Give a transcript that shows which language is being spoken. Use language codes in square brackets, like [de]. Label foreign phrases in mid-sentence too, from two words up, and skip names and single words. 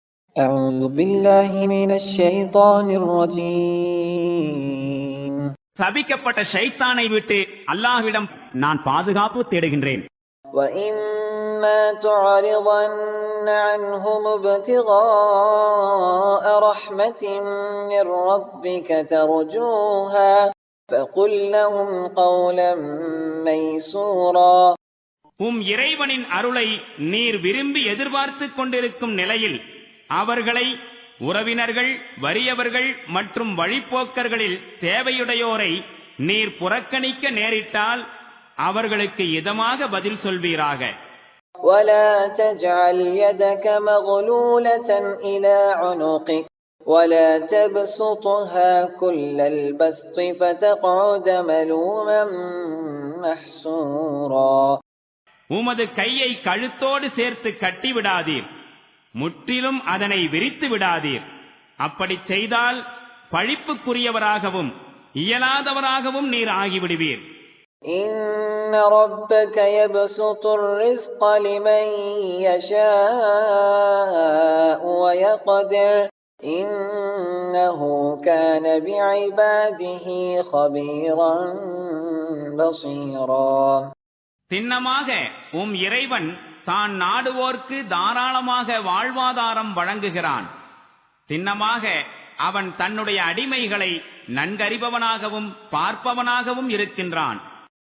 [ar] أعوذ بالله من الشيطان الرجيم. [ta] சபிக்கப்பட்ட ஷைத்தானை விட்டு அல்லாஹ்விடம் நான் பாதுகாப்பு தேடுகின்றேன். [ar] وإما تعرضن عنهم ابتغاء رحمة من ربك ترجوها فقل لهم قولا ميسورا. [ta] இறைவனின் அருளை நீர் விரும்பி எதிர்பார்த்து கொண்டிருக்கும் நிலையில் அவர்களை உறவினர்கள், வறியவர்கள் மற்றும் வழிப்போக்கர்களில் தேவையுடையோரை நீர் புறக்கணிக்க நேரிட்டால் அவர்களுக்கு இதமாக பதில் சொல்வீராக. [ar] ولا تجعل يدك مغلولة إلى عنقك ولا تبسطها كل البسط فتقعد ملوما محسورا. [ta] உமது கையை கழுத்தோடு சேர்த்து கட்டிவிடாதீர், முற்றிலும் அதனை விரித்து விடாதீர். அப்படி செய்தால் பழிப்புக்குரியவராகவும் இயலாதவராகவும் நீர் ஆகிவிடுவீர். [ar] إن ربك يبسط الرزق لمن يشاء ويقدر إنه كان بعباده خبيرا بصيرا. [ta] சின்னமாக இறைவன் தான் நாடுவோர்க்கு தாராளமாக வாழ்வாதாரம் வழங்குகிறான். சின்னமாக அவன் தன்னுடைய அடிமைகளை நன்கறிபவனாகவும் பார்ப்பவனாகவும் இருக்கின்றான்.